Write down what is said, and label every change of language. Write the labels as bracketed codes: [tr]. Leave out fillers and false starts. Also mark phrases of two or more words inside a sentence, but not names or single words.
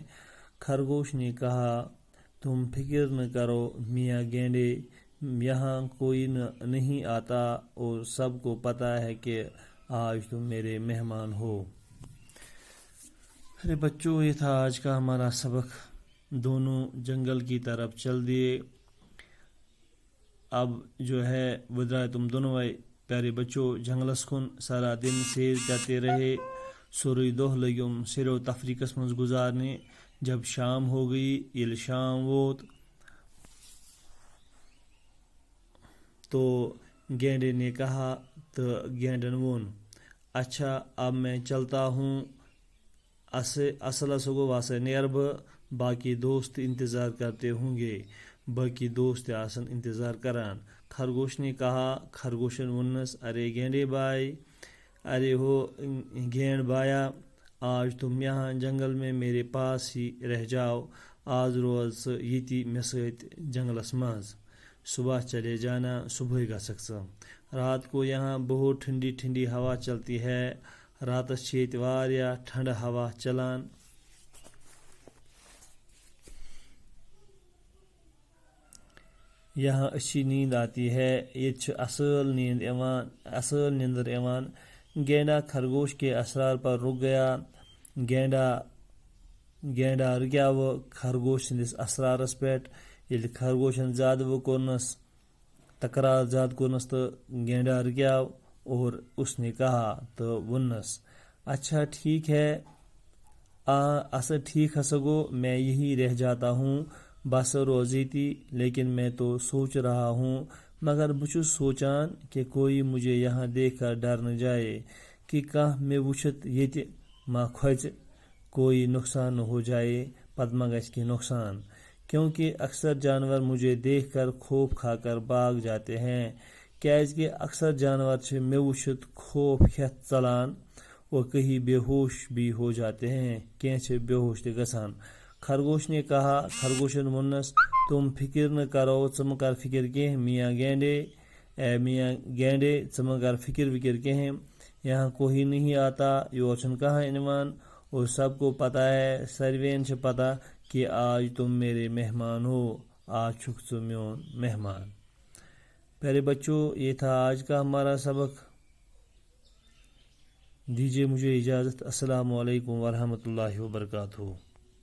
[ur] خرگوش نے کہا، تم فکر نہ کرو میاں گینڈے، یہاں کوئی نہیں آتا اور سب کو پتہ ہے کہ آج تم میرے مہمان ہو۔ ارے بچوں، یہ تھا آج کا ہمارا سبق۔ دونوں جنگل کی طرف چل دیے۔ اب جو ہے ودرائے تم دونوں پیارے بچوں [ks] جنگلس کن [ur] سارا دن سیر کرتے رہے، [ks] سورُے دۄہ لٔگِم سیر و تفریقس منٛز گزارنے۔ [ur] جب شام ہو گئی، [ks] ییٚلہِ شام ووت [ur] تو گینڈے نے کہا [ks] تو گینڈن وون، [ur] اچھا اب میں چلتا ہوں، [ks] اصل گو واسے نیر بہ، [ur] باقی دوست انتظار کرتے ہوں گے۔ [ks] باقی دوست آسن انتظار کران۔ [ur] خرگوش نے کہا، [ks] خرگوشن ونس، [ur] ارے گینڈے بھائی، [ks] ارے ہو گینڈ بایا، [ur] آج تم یہاں جنگل میں میرے پاس ہی رہ جاؤ، [ks] آج روز یتی مے سۭتۍ جنگلس منٛز، [ur] صبح چلے جانا، [ks] صبح گژھکھ ژٕ، [ur] رات کو یہاں بہت ٹھنڈی ٹھنڈی ہوا چلتی ہے، [ks] راتس چھِ ییٚتہِ واریاہ ٹھنڈٕ ہوا چلان، [ur] یہاں اچھی نیند آتی ہے، [ks] ییٚتہِ چھِ اصل نیندر یوان۔ [ur] گینڈا خرگوش کے اصرار پر رک گیا۔ [ks] گینڈا رکیاو خرگوش سندس اصرارس پٮ۪ٹھ۔ ییٚلہِ خرگوشن زیادٕ کوٚرنس تکرار کوٚرنس تو گینڈا رکیاو [ur] اور اس نے کہا [ks] تو ونس، [ur] اچھا ٹھیک ہے، [ks] ٹھیک ہسا گو، [ur] میں یہی رہ جاتا ہوں، [ks] بس روز یتی، [ur] لیکن میں تو سوچ رہا ہوں، [ks] مگر بچھس سوچان [ur] کہ کوئی مجھے یہاں دیکھ کر ڈر نہ جائے، [ks] کہ کانٛہہ مے وچھت ییٚتہِ ما کھوژِ، [ur] کوئی نقصان نہ ہو جائے، [ks] پتہٕ ما گژھِ کینٛہہ نقصان، [ur] کیونکہ اکثر جانور مجھے دیکھ کر خوف کھا کر بھاگ جاتے ہیں، [ks] کیازکہ اکثر جانور چھِ مے وچھت خوف ہیتھ ژلان [ur] اور کہیں بے ہوش بھی ہو جاتے ہیں، [ks] کینٛہہ چھِ بے ہوش تہِ گژھان۔ [ur] خرگوش نے کہا، [ks] خرگوشن ونس، [ur] تم فکر نہ کرو، [ks] ژٕ مہ کر فکر کینٛہہ [ur] میاں گینڈے، [ks] ژٕ مہ کر فکر کینٛہہ، [ur] یہاں کوئی نہیں آتا، [ks] یور چھُنہٕ کانٛہہ یِوان، [ur] اور سب کو پتہ ہے، [ks] ساروین چھِ پتہ [ur] کہ آج تم میرے مہمان ہو، [ks] آج چھُکھ ژٕ میون مہمان۔ [ur] پیارے بچوں، یہ تھا آج کا ہمارا سبق۔ دیجیے مجھے اجازت۔ [ar] السلام علیکم ورحمۃ اللہ وبرکاتہ۔